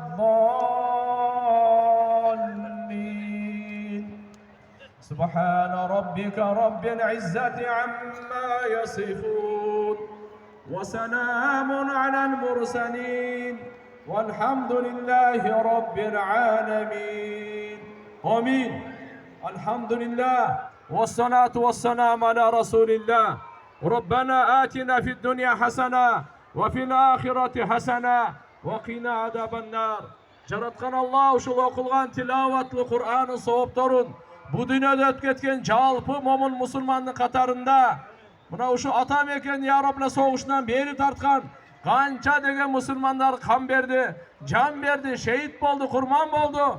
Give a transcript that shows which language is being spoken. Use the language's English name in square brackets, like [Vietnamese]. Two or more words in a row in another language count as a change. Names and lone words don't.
[Arabic] الضالين سبحان ربك رب العزة عما يصفون وسلام على المرسلين والحمد لله رب العالمين آمين الحمد لله والصلاة والسلام على رسول الله ربنا آتنا في الدنيا حسنة وفي الآخرة حسنة وقنا عذاب النار [Kyrgyz] жараткан Алла ушул окулган тилаватлы Кур'анын соопторун бу дүйнөдө өтүп кеткен жалпы момун мусулмандын катарында мына ушу ата мекен Яробна согушунан бери тарткан канча деген мусулмандар кан берди, жан берди, шейит болду, курман болду.